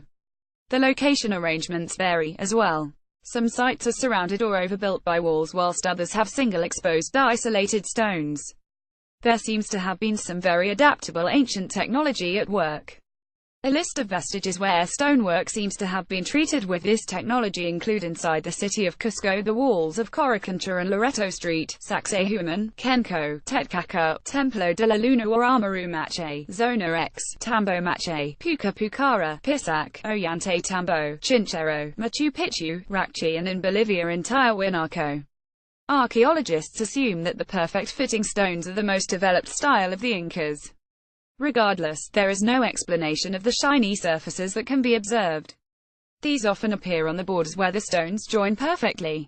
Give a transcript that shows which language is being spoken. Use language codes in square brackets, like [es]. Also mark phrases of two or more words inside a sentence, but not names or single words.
[en] The location arrangements vary, as well. Some sites are surrounded or overbuilt by walls whilst others have single exposed isolated stones. There seems to have been some very adaptable ancient technology at work. A list of vestiges where stonework seems to have been treated with this technology include inside the city of Cusco the walls of Coricancha and Loreto Street, Sacsayhuaman, Kenco, Titicaca, Templo de la Luna or Amaru Mache, Zona X, Tambo Mache, Puca Pucara, Pisac, Ollantay Tambo, Chinchero, Machu Picchu, Racchi and in Bolivia in Tiahuanaco. Archaeologists assume that the perfect fitting stones are the most developed style of the Incas. Regardless, there is no explanation of the shiny surfaces that can be observed. These often appear on the borders where the stones join perfectly.